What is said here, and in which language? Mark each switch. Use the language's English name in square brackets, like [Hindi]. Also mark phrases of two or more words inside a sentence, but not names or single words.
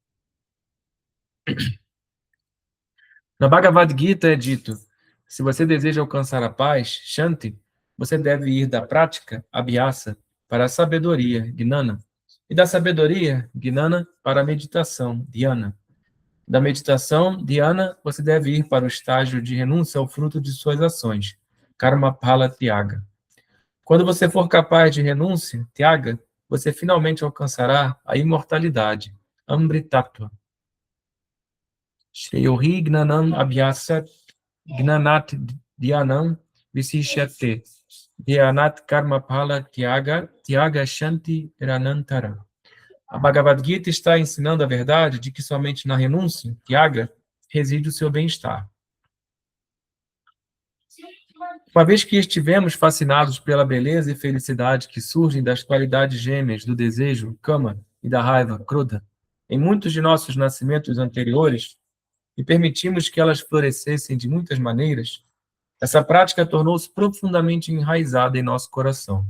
[Portuguese] Na Bhagavad Gita é dito: se você deseja alcançar a paz, Shanti, você deve ir da prática, Abhyasa, para a sabedoria, Gnana, e da sabedoria, Gnana, para a meditação, Dhyana. Da meditação, Dhyana, você deve ir para o estágio de renúncia ao fruto de suas ações, [Sanskrit] Karma Phala Tyaga. [Portuguese] Quando você for capaz de renúncia, Tyaga, você finalmente alcançará a imortalidade, Amritatva. [Sanskrit] Shreyohi gnanam abhyasat gnanat dhyanam visishyate dhyanat karma phala tyaga shanti ranantara. [Portuguese] A Bhagavad Gita está ensinando a verdade de que somente na renúncia, tyaga, reside o seu bem-estar. Uma vez que estivemos fascinados pela beleza e felicidade que surgem das qualidades gêmeas do desejo, kama, e da raiva, krodha, em muitos de nossos nascimentos anteriores, e permitimos que elas florescessem de muitas maneiras, essa prática tornou-se profundamente enraizada em nosso coração.